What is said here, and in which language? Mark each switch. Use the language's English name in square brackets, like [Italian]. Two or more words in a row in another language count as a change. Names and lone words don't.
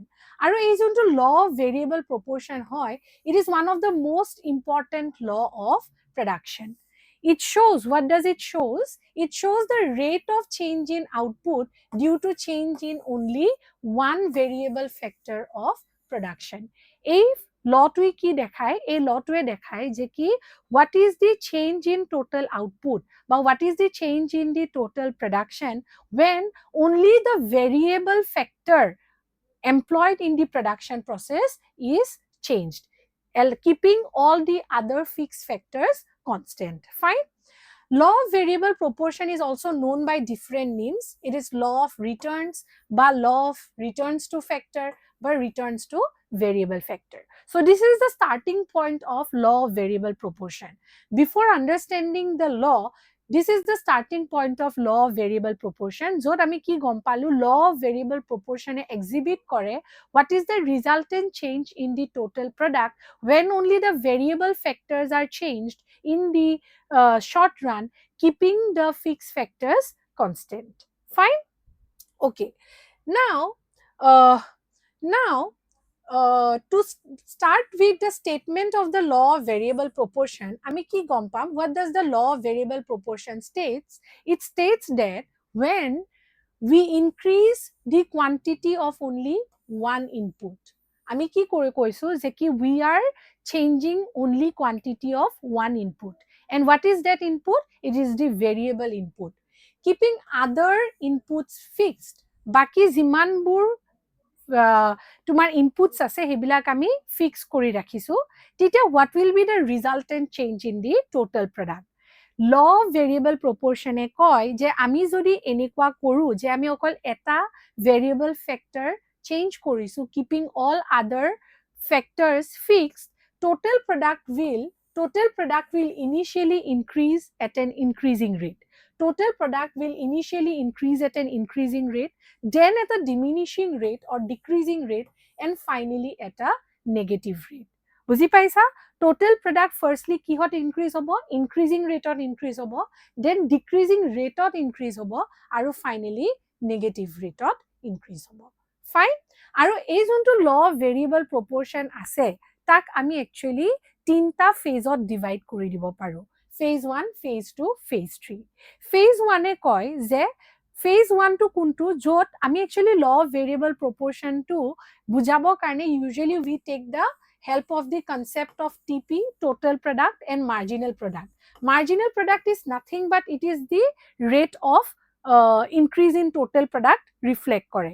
[English] And এই law of variable proportion hoy, it is one of the most important law of production. It shows, what does it shows? It shows the rate of change in output due to change in only one variable factor of production. [Assamese] এই লটোৱে কি দেখায়? এই লটোৱে দেখায় যে কি [English] what is the change in total output বা what is the change in the total production when only the variable factor employed in the production process is changed, keeping all the other fixed factors constant. Fine. Law of variable proportion is also known by different names. It is law of returns, [Assamese] বা law [English] of returns to factor, বা returns to variable factor. So this is the starting point of law of variable proportion. Before understanding the law, this is the starting point of law of variable proportion. [Assamese] যত আমি কি গম পালো [English] law of variable proportion exhibit kore what is the resultant change in the total product when only the variable factors are changed in the short run, keeping the fixed factors constant. Fine. Okay. Now to start with the statement of the law of variable proportion, [Assamese] আমি কি গম পাম, [English] what does the law of variable proportion states? It states that when we increase the quantity of only one input, [Assamese] আমি কি করে কৈছো যে কি [English] we are changing only quantity of one input, and what is that input? It is the variable input. Keeping other inputs fixed, [Assamese] বাকি যিমানবোৰ তোমাৰ inputs আছে সেইবিলাক আমি fix কৰি ৰাখিছো, তেতিয়া [English] what will be the resultant change in the total product? law of variable proportion [Assamese] এ কয় যে আমি যদি এনেকুৱা কৰো যে আমি অকল এটা [English] variable factor change কৰিছো, keeping all other factors fixed, total product will initially increase at an increasing rate. Total product will initially increase at an increasing rate, then at a diminishing rate or decreasing rate, and finally at a negative rate. [Assamese] বুজি পাইছা? [English] Total product firstly কিহত increase হ'ব? Increasing rate of increase হ'ব, then decreasing rate of increase [Assamese] হ'ব, আৰু [English] finally negative rate of increase হ'ব. Fine. [Assamese] আৰু এই যোনটো [English] law of variable proportion [Assamese] আছে তাক আমি actually তিনটা phase-ত divide কৰি দিব পাৰো. [English] Phase 1, phase 2, phase 3. Phase 1 [Assamese] এ কয় যে [English] phase 1 to [Assamese] কোনটো য'ত আমি [English] actually law of variable proportion to [Assamese] বুজাবৰ কাৰণে [English] usually we take the help of the concept of TP, total product, and marginal product. Marginal product is nothing but it is the rate of increase in total product reflect কৰে.